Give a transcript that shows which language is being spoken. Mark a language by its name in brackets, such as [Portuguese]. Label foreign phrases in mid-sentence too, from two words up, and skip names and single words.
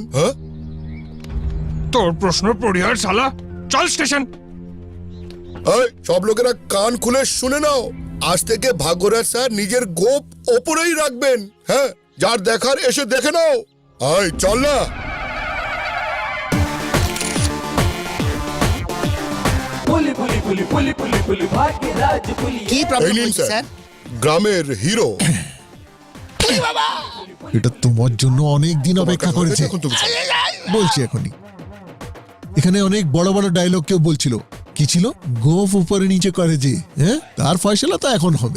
[Bangla] হ্যাঁ, তোর প্রশ্ন পরিহার শালা, চল স্টেশন। এই সব লোকেরা কান খুলে শুনে নাও। আজ থেকে ভাগ্যরাজ স্যার নিজের গোপ ওপরেই রাখবেন। হ্যাঁ, যার দেখার এসে দেখে নাও। আয় চল না। पुली पुली पुली पुली पुली पुली भाग्यराज पुली কি এই প্রবলেম নিন হচ্ছে স্যার, স্যার? গ্রামের হিরো। এটা তোমার জন্য অনেক দিন অপেক্ষা করেছে। এখন তুমি চলো। বলছি এখনই। এখানে অনেক বড় বড় ডায়লগ কেউ বলছিল, কি ছিল? গোফ উপরে নিচে করে যে, হ্যাঁ, তার ফয়সালা তো এখন হবে।